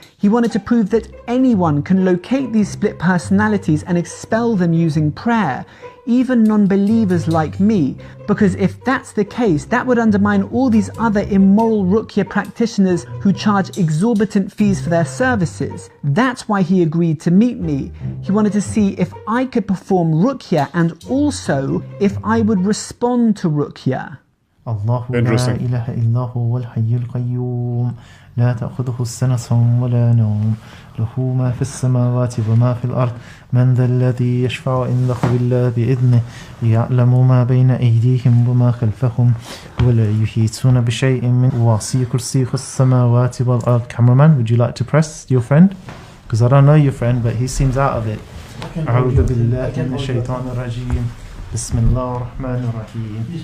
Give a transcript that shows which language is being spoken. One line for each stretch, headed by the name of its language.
English: He wanted to prove that anyone can locate these split personalities and expel them using prayer, even non-believers like me, because if that's the case, that would undermine all these other immoral Ruqyah practitioners who charge exorbitant fees for their services. That's why he agreed to meet me. He wanted to see if I could perform Ruqyah and also if I would respond to Ruqyah.
Arabic: الله لا
English: Interesting.
Arabic: إله إلا هو الحي القيوم لا تأخذه السنة ولا نوم له ما في السماوات وما في الأرض من ذا الذي يشفع عنده إلا بإذنه يعلم ما بين أيديهم وما خلفهم ولا يحيطون بشيء من واسع كرسيه السماوات والأرض.
English: Cameraman, would you like to press your friend? Because I don't know your friend, but he seems out of it.
Arabic: أعوذ بالله من الشيطان الرجيم بسم الله الرحمن الرحيم.